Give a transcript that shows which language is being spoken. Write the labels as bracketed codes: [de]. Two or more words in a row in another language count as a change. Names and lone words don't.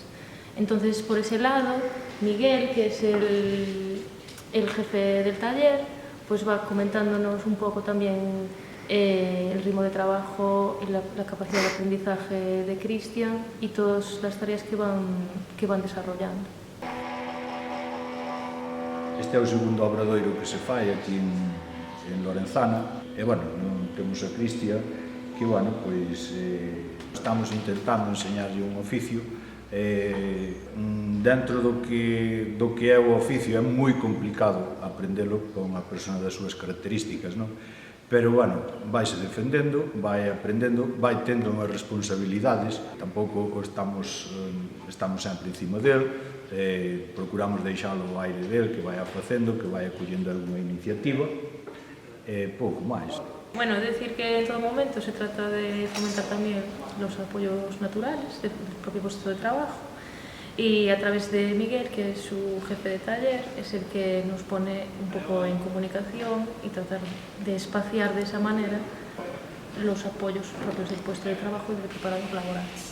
[es] Entonces, por ese lado, Miguel, que es el jefe del taller, pues va comentándonos un poco también el ritmo de trabajo y la capacidad de aprendizaje de Cristian y todas las tareas que van desarrollando. [gl] Este é o segundo obradoiro que se fai aquí en Lorenzana e, temos a Cristian que, estamos intentando enseñarlle un oficio. Dentro do que é o oficio é moi complicado aprendelo con unha persona das súas características, non? Pero, vaise defendendo, vai aprendendo, vai tendo unhas responsabilidades, tampouco estamos sempre encima del, procuramos deixalo ao aire del, que vai facendo, que vai acollendo alguna iniciativa, pouco máis. [es] Bueno, decir que en todo momento se trata de fomentar también los apoyos naturales del propio puesto de trabajo y a través de Miguel, que es su jefe de taller, es el que nos pone un poco en comunicación y tratar de espaciar de esa manera los apoyos propios del puesto de trabajo y del preparador laboral.